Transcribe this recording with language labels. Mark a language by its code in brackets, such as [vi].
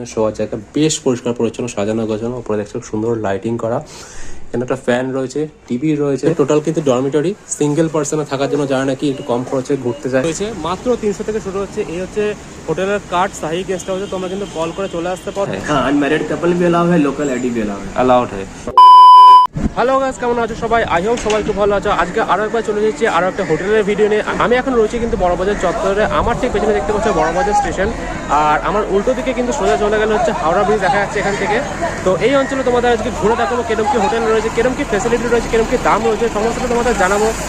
[bn] শোয়ার জায়গা বেশ পরিষ্কার পরিচ্ছন্ন, সাজানো গোছানো। উপরে দেখছো সুন্দর লাইটিং করা। এখানে একটা ফ্যান রয়েছে, টিভি রয়েছে। টোটাল কিন্তু ডরমিটরি সিঙ্গেল পার্সনে থাকার জন্য যারা নাকি একটু কম খরচে ঘুরতে যায় রয়েছে। মাত্র 300 থেকে শুরু হচ্ছে। এই হচ্ছে হোটেলের কার্ড, শাহী গেস্ট হাউসে। তোমরা কিন্তু কল করে চলে আসতে পারো। [hi] हाँ अनमैरिड कपल भी अलाउ है, लोकल आईडी भी अलाउ है। [bn] অ্যালাউড হয়। হ্যালো গাইস, কেমন আছো সবাই? আই হোপ সবাই খুব ভালো আছো। আজকে আরো একবার চলে এসেছি আরো একটা হোটেলের ভিডিও নিয়ে। আমি এখন রয়েছি কিন্তু বড়বাজার চত্বরে। আমার ঠিক পেছনে দেখতে পাচ্ছ বড়বাজার স্টেশন, আর আমার উল্টো দিকে কিন্তু সোজা চলে গেলে হচ্ছে হাওড়া ব্রিজ দেখা যাচ্ছে এখান থেকে। তো এই অঞ্চলে তোমাদের আজকে ঘুরে দেখাবো কিরকম কি হোটেল রয়েছে, কিরকম কি ফ্যাসিলিটি রয়েছে, কিরকম কি দাম রয়েছে, সমস্তটা তোমাদের জানাবো।